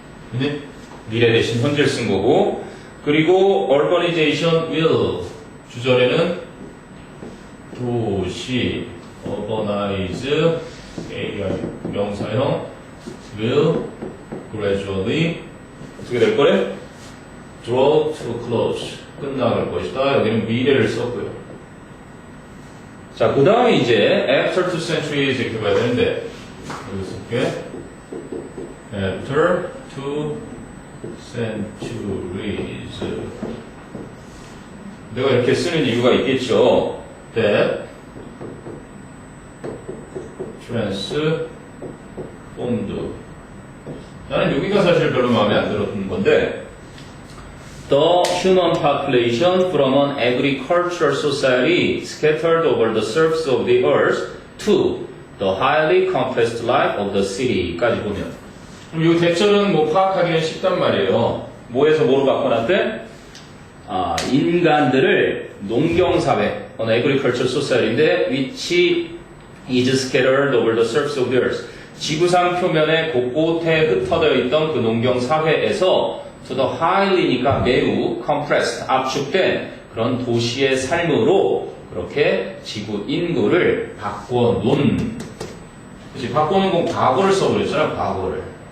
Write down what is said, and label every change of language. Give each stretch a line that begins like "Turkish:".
Korean: 근데 미래 대신 현재를 쓴 거고 그리고 urbanization will 주절에는 도시 urbanize 명사형 will gradually 어떻게 될 거래? draw to a close 끝나갈 것이다. 여기는 미래를 썼고요. 자, 그 다음에 이제 after 2 centuries 이렇게 봐야 되는데 여기 쓸게 after 2 centuries 내가 이렇게 쓰는 이유가 있겠죠.
English: that transformed
Korean: 나는 여기가 사실 별로 마음에 안 들었던 건데
English: The human population from an agricultural society scattered over the surface of the earth to the highly compressed life of the city
Korean: 까지 보면 그럼 이 대절은 뭐 파악하기는 쉽단 말이에요. 뭐에서 뭐로 바꿔놨대? 인간들을 농경사회,
English: an agricultural society인데 which is scattered over the surface of the earth.
Korean: 지구상 표면에 곳곳에 흩어져 있던 그 농경사회에서 to the highly니까 매우 compressed, 압축된 그런 도시의 삶으로 그렇게 지구 인구를 바꿔놓은 그치, 바꾸는 건 과거를 써버렸잖아, 과거를.